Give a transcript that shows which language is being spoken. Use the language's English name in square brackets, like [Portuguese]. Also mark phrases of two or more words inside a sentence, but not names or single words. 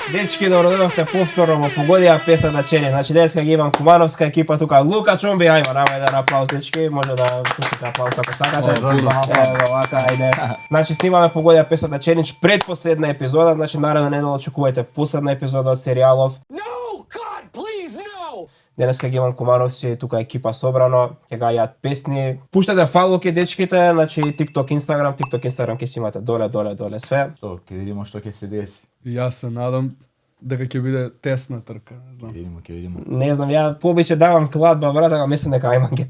[Macedonian] Дечки, добродојавте повторно во Погодија песна на Чени. Значи денеска ги имам кумановска екипа тука. Лука Чомби, ајде, нама еден аплауз, дечки. Може да пуштите аплауз ако сакате. Ево, вака, ајде. Значи снимаме Погодија песна на Ченич, предпоследна епизода, значи наредна недела очекувате последна епизода од серијалов. [English] No, God, please, no! [Macedonian] Денеска ги имам кумановци, тука екипа собрано, ќе гајат песни. Пуштате фалоки дечките, значи TikTok, Instagram ќе си имате доле све. Што, ќе видиме што ќе се деси. Јас се надам дека ќе биде тесна трка, не знам. Ќе видиме. Не знам, ја пообиче давам кладба, брат, ама мислам дека ајман ќе те